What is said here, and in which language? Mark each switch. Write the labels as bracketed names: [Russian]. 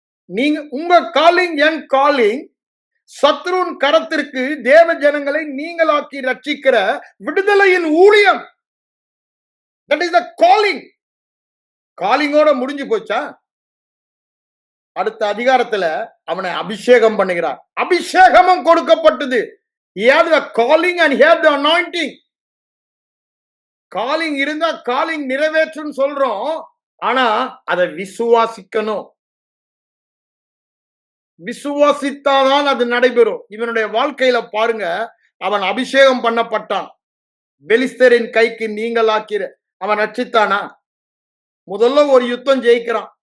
[Tamil] நீங்க உங்க காலிங், என் காலிங், சத்ருன் கரத்திற்கு தேவ ஜனங்களை நீங்களாக்கி ரட்சிக்கிற விடுதலையின் ஊழியம். [English] That is the calling. [Tamil] காலிங்கோட முடிஞ்சு போச்சா? அடுத்த அதிகாரத்துல அவனை அபிஷேகம் பண்ணுகிறார். அபிஷேகமும் கொடுக்கப்பட்டது. [English] He had the calling and he had the anointing. [Tamil] Calling இருந்தா காலிங் நிறைவேற்றும் சொல்றோம். ஆனா அதை விசுவாசிக்கணும். விசுவாசித்தாதான் அது நடைபெறும். இவனுடைய வாழ்க்கையில பாருங்க, அவன் அபிஷேகம் பண்ணப்பட்டான். பெலிஸ்தரின் கைக்கு நீங்களாக்கிற அவன் ரட்சித்தானா? முதல்ல ஒரு யுத்தம் ஜெயிக்கிறான்.